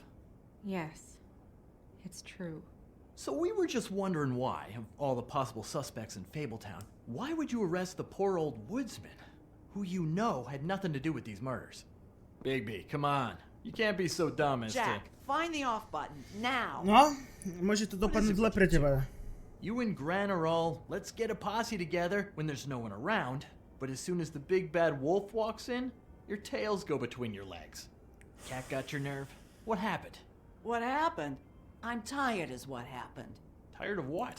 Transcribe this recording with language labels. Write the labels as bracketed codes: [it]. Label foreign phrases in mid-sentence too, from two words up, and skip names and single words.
[en] Yes. It's true. So we were just wondering why, of all the possible suspects in Fabletown, why would you arrest the poor old woodsman, who you know had nothing to do with these murders? Bigby, come on. You can't be so dumb as Jack, find the off button, now! No, [sk] môže to dopadnúť zle pre teba. [en] You and Gran are all, let's get a posse together when there's no one around. But as soon as the big bad wolf walks in, your tails go between your legs. Cat got your nerve? What happened? What happened? I'm tired is what happened. Tired of what?